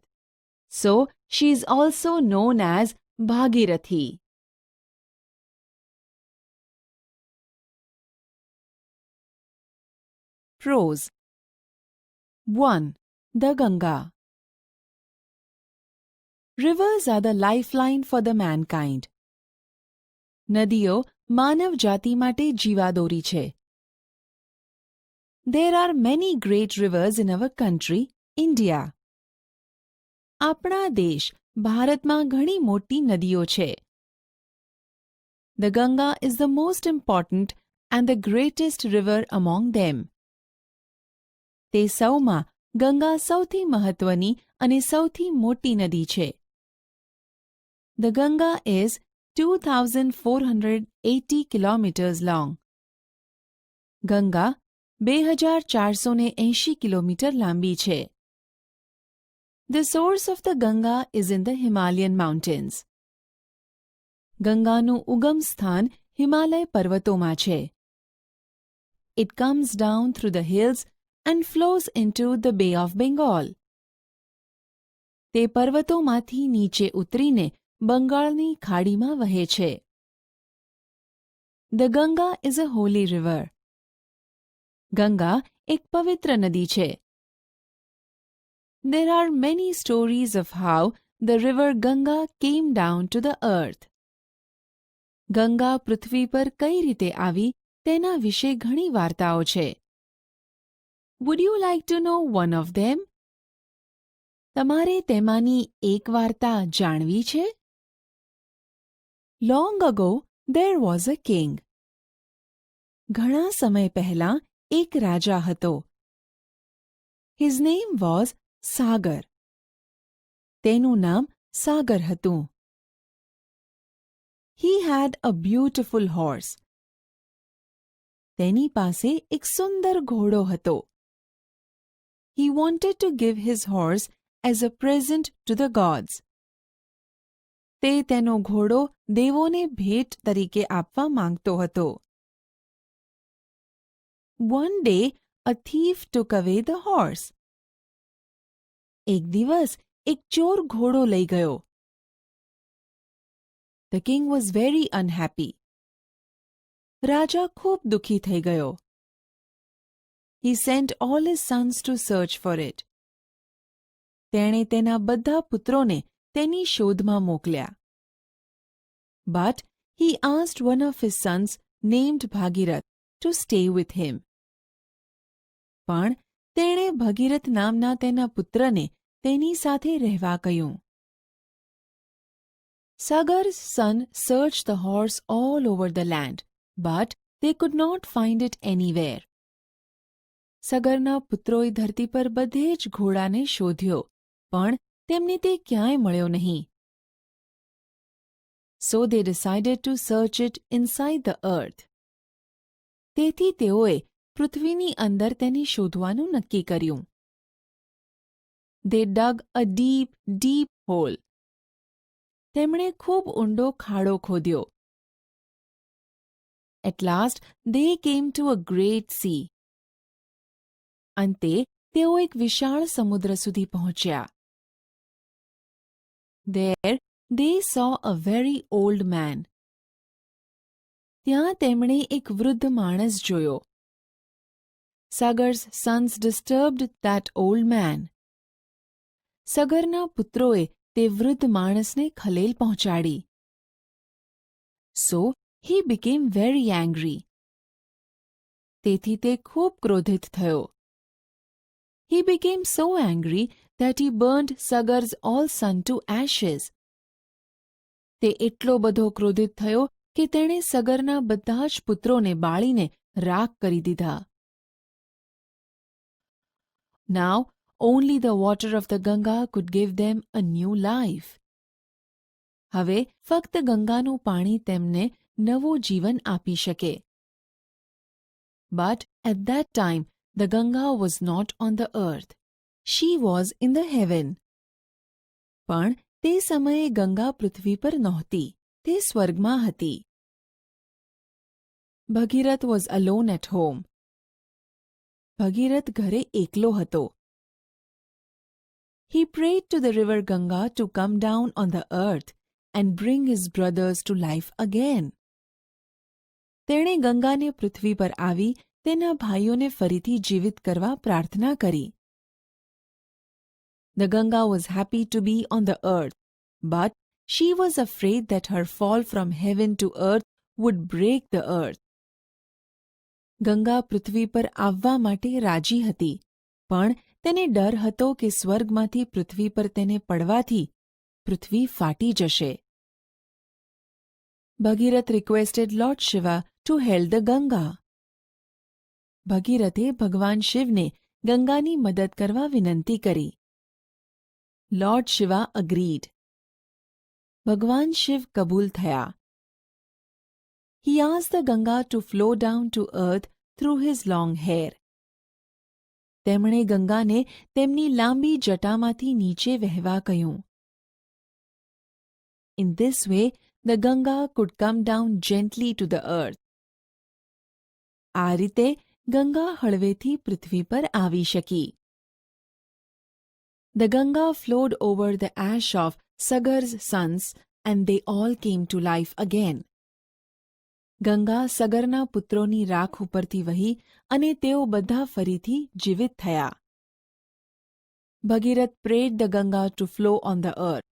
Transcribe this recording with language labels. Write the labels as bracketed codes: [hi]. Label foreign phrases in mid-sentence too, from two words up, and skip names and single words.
[en] So, she is also known as Bhagirathi. Prose. 1. The Ganga. Rivers are the lifeline for the mankind. [gu] નદીઓ માનવ જાતિ માટે જીવાદોરી છે. [en] There are many great rivers in our country, India. [gu] આપણા દેશ ભારતમાં ઘણી મોટી નદીઓ છે. [en] The Ganga is the most important and the greatest river among them. [gu] તે સૌમાં ગંગા સૌથી મહત્વની અને સૌથી મોટી નદી છે. [en] The Ganga is 2,480 kilometers long. [gu] ગંગા 2,480 કિલોમીટર લાંબી છે. [en] The source of the Ganga is in the Himalayan mountains. [gu] ગંગાનું ઉગમ સ્થાન હિમાલય પર્વતોમાં છે. [en] It comes down through the hills and flows into the Bay of Bengal. [gu] તે પર્વતોમાંથી નીચે ઉતરીને બંગાળની ખાડીમાં વહે છે. [en] The Ganga is a holy river. [gu] ગંગા એક પવિત્ર નદી છે. [en] There are many stories of how the river Ganga came down to the earth. [gu] ગંગા પૃથ્વી પર કઈ રીતે આવી તેના વિશે ઘણી વાર્તાઓ છે. [en] Would you like to know one of them? [gu] તમારે તેમાંની એક વાર્તા જાણવી છે? [en] Long ago, there was a king. [gu] ઘણા સમય પહેલા એક રાજા હતો. [en] His name was સાગર. [gu] તેનું નામ સાગર હતું. [en] He had a beautiful horse. [gu] તેની પાસે એક સુંદર ઘોડો હતો. [en] He wanted to give his horse as a present to the gods. [gu] તે તેનો ઘોડો દેવોને ભેટ તરીકે આપવા માંગતો હતો. [en] One day, a thief took away the horse. [gu] એક દિવસ એક ચોર ઘોડો લઈ ગયો. [en] The king was very unhappy. [gu] રાજા ખૂબ દુઃખી થઈ ગયો. [en] He sent all his sons to search for it. [gu] તેણે તેના બધા પુત્રોને તેની શોધમાં મોકલ્યા. [en] But he asked one of his sons named Bhagirath to stay with him. [gu] પણ તેણે ભગીરથ નામના તેના પુત્રને તેની સાથે રહેવા કહ્યું. [en] Sagar's son searched the horse all over the land, but they could not find it anywhere. [gu] સગરના પુત્રોએ ધરતી પર બધે જ ઘોડાને શોધ્યો, પણ તેમને તે ક્યાંય મળ્યો નહીં. [en] So they decided to search it inside the earth. [gu] તેથી તેઓએ પૃથ્વીની અંદર તેને શોધવાનું નક્કી કર્યું. [en] They dug a deep, deep hole. [gu] તેમણે ખૂબ ઊંડો ખાડો ખોદ્યો. [en] At last they came to a great sea. [gu] અંતે તેઓ એક વિશાળ સમુદ્ર સુધી પહોંચ્યા. [en] There they saw a very old man. [gu] ત્યાં તેમણે એક વૃદ્ધ માણસ જોયો. [en] Sagar's sons disturbed that old man. [gu] સગરના પુત્રોએ તે વૃદ્ધ માણસને ખલેલ પહોંચાડી. [en] So he became very angry. [gu] તેથી તે ખૂબ ક્રોધિત થયો. [en] He became so angry that he burned Sagar's all son to ashes. [gu] તે એટલો બધો ક્રોધિત થયો કે તેણે સગરના બધા જ પુત્રોને બાળીને રાખ કરી દીધા. [en] Now only the water of the Ganga could give them a new life. [gu] હવે ફક્ત ગંગાનું પાણી તેમને નવું જીવન આપી શકે. [en] But at that time the Ganga was not on the earth. She was in the heaven. [gu] પણ તે સમયે ગંગા પૃથ્વી પર નહોતી, તે સ્વર્ગમાં હતી. [en] ભગીરથ was alone at home. [gu] ભગીરથ ઘરે એકલો હતો. [en] He prayed to the river Ganga to come down on the earth and bring his brothers to life again. [gu] તેણે ગંગાને પૃથ્વી પર આવી તેના ભાઈઓને ફરીથી જીવિત કરવા પ્રાર્થના કરી. [en] The Ganga was happy to be on the earth, but she was afraid that her fall from heaven to earth would break the earth. [gu] ગંગા પૃથ્વી પર આવવા માટે રાજી હતી, પણ તેને ડર હતો કે સ્વર્ગમાંથી પૃથ્વી પર તેને પડવાથી પૃથ્વી ફાટી જશે. [en] Bhagirath requested Lord Shiva to hail the Ganga. [gu] ભગીરથે ભગવાન શિવને ગંગાની મદદ કરવા વિનંતી કરી. [en] Lord Shiva agreed. [gu] ભગવાન શિવ કબૂલ થયા. [en] He asked the Ganga to flow down to earth through his long hair. [gu] તેમણે ગંગાને તેમની લાંબી જટામાંથી નીચે વહેવા કહ્યું. [en] In this way, the Ganga could come down gently to the earth. [gu] આ રીતે ગંગા હળવેથી પૃથ્વી પર આવી શકી. [en] The Ganga flowed over the ash of Sagar's sons and they all came to life again. [gu] ગંગા સગરના પુત્રોની રાખ ઉપરથી વહી અને તેઓ બધા ફરીથી જીવિત થયા. [en] Bhagirath prayed the Ganga to flow on the earth.